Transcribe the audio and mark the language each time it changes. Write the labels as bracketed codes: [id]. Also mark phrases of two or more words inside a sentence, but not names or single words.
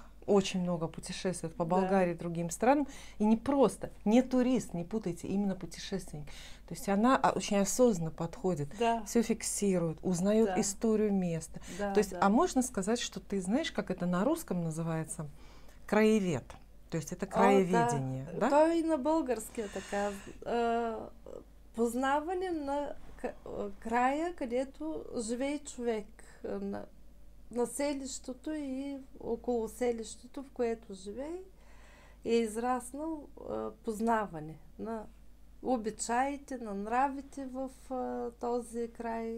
[ru] Очень много путешествует по Болгарии и другим странам. И не просто, не турист, не путайте, именно путешественник. То есть она очень осознанно подходит, Да, все фиксирует, узнает Да. историю места. да, То есть, да. а можно сказать, что ты знаешь, как это на русском называется? Краевед. То есть это краеведение, да? [bg] То и на български е така. Познаване на края, където живее човек. На селището и около селището, в което живее, е израснал познаване на обичаите, на нравите в този край.